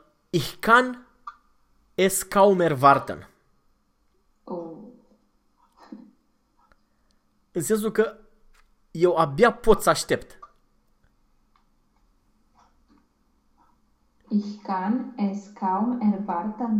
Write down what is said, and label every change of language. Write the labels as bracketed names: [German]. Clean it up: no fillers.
[German] Ich kann es kaum erwarten. [Romanian] În sensul că eu abia pot să aștept. [German] Ich kann es kaum erwarten.